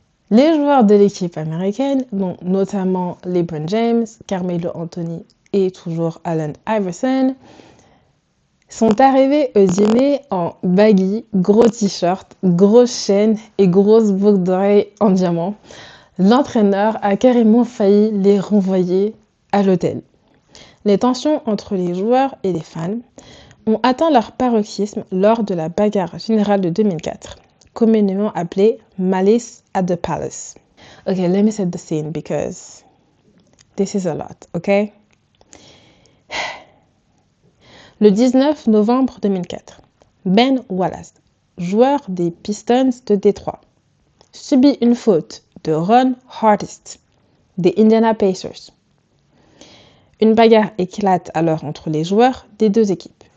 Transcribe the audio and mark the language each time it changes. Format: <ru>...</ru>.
<fr>Les joueurs de l'équipe américaine, dont notamment LeBron James, Carmelo Anthony et toujours Allen Iverson, sont arrivés au dîner en baggy, gros t-shirt, grosse chaîne et grosses boucles d'oreilles en diamant. L'entraîneur a carrément failli les renvoyer à l'hôtel. Les tensions entre les joueurs et les fans ont atteint leur paroxysme lors de la bagarre générale de 2004, communément appelée Malice at the Palace.</fr> <en>Okay, let me set the scene because this is a lot, okay?</en> <fr>Le 19 novembre 2004, Ben Wallace, joueur des Pistons de Détroit, subit une faute de Ron Hartest des Indiana Pacers. Une bagarre éclate alors entre les joueurs des deux équipes.</fr>